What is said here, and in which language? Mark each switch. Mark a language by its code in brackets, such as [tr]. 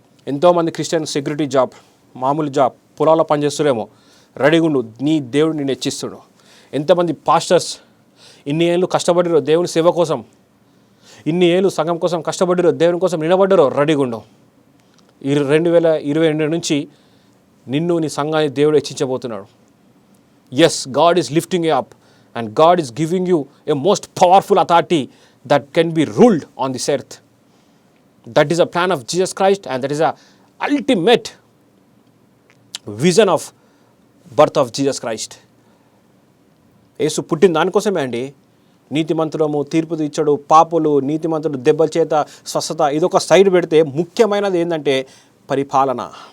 [te] ఎంతోమంది Christian security job, మామూలు job, పొలాల్లో పనిచేస్తురేమో, రెడీగా ఉండు, నీ దేవుడు నిన్ను హెచ్చిస్తుడు. ఎంతమంది పాస్టర్స్ ఇన్ని ఏళ్ళు కష్టపడిరో దేవుని సేవ కోసం, ఇన్ని ఏళ్ళు సంఘం కోసం కష్టపడిరో, దేవుని కోసం నిలబడ్డారో, రెడీగా ఉండవు. 2022 నుంచి నిన్ను నీ సంఘాన్ని దేవుడు హెచ్చించబోతున్నాడు. [en] Yes, God is lifting you up and God is giving you a most powerful authority that can be ruled on this earth. That is a plan of Jesus Christ and that is a ultimate vision of birth of Jesus Christ. [te] యేసు పుట్టిన దానికోసమే అండి. నీతిమంతులము తీర్పు తీర్చడు, పాపులు నీతిమంతుడు దెబ్బల చేత స్వస్థత, ఇదొక సైడ్ పెడితే ముఖ్యమైనది ఏంటంటే పరిపాలన.